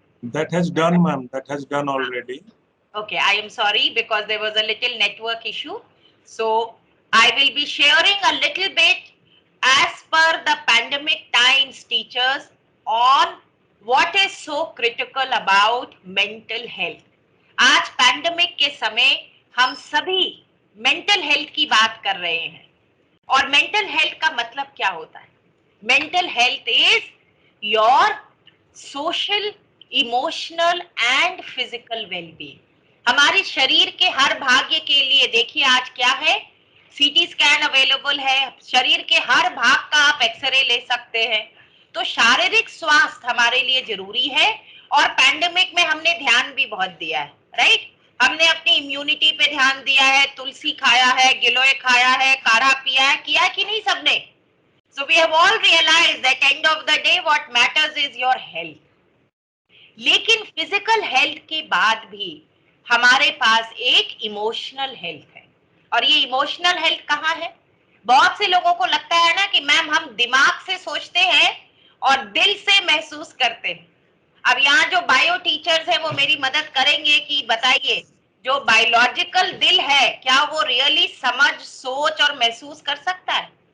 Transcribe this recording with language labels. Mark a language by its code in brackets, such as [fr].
[en] That has done, ma'am. That has done already. Okay, I am sorry because there was a little network issue. So I will be sharing a little bit as per the pandemic times, teachers, on what is so critical about mental health. [hi] आज pandemic के समय हम सभी mental health की बात कर रहे हैं, और मेंटल हेल्थ का मतलब क्या होता है? [en] Mental health is your social, emotional and physical wellbeing. [hi] हमारे शरीर के हर भाग्य के लिए देखिए आज क्या है, सीटी स्कैन अवेलेबल है, शरीर के हर भाग का आप एक्सरे ले सकते हैं. तो शारीरिक स्वास्थ्य हमारे लिए जरूरी है, और पैंडेमिक में हमने ध्यान भी बहुत दिया है, राइट? हमने अपनी इम्यूनिटी पे ध्यान दिया है, तुलसी खाया है, गिलोय खाया है, काढ़ा पिया है, किया कि नहीं सबने? [en] So we have all realized that end of the day what matters is your health. [hi] लेकिन फिजिकल हेल्थ के बाद भी हमारे पास एक इमोशनल हेल्थ है, और ये इमोशनल हेल्थ कहाँ है? बहुत से लोगों को लगता है ना कि मैम हम दिमाग से सोचते हैं और दिल से महसूस करते हैं. अब यहाँ जो बायो टीचर्स है वो मेरी मदद करेंगे कि बताइए, जो बायोलॉजिकल दिल है क्या वो रियली समझ, सोच और महसूस कर सकता है?